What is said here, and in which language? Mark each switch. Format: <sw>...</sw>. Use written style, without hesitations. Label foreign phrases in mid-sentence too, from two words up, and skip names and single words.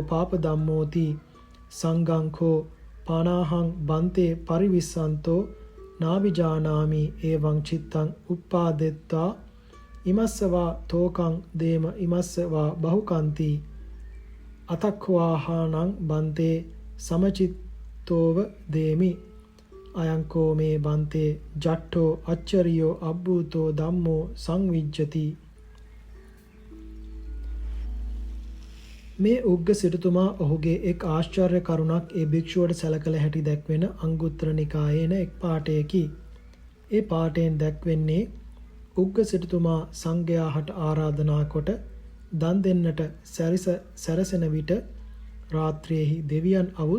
<pi>පාප ධම්මෝති සංගංඛෝ පානාහං බන්තේ පරිවිස්සන්තෝ නාවිජානාමි එවං චිත්තං උප්පාදෙත්තා ඉමස්සවා තෝකං දේම ඉමස්සවා බහුකන්ති අතක්ඛවාහානං බන්තේ සමචිත්තෝව දේමි අයංකෝ මේ බන්තේ ජට්ඨෝ අච්චරියෝ අබ්බූතෝ ධම්මෝ සංවිජ්ජති.</pi> <si>මේ උග්ග සිටුතුමා ඔහුගේ එක් ආශ්චර්ය කරුණක් ඒ භික්ෂුවට සැලකල හැටි දැක්වෙන අංගුත්තර නිකායේන එක් පාඨයකි. ඒ පාඨයෙන් දැක්වෙන්නේ උග්ග සිටුතුමා සංඝයාට ආරාධනා කොට දන් දෙන්නට සැරසෙන විට රාත්‍රියේහි දෙවියන් අවුත්</si>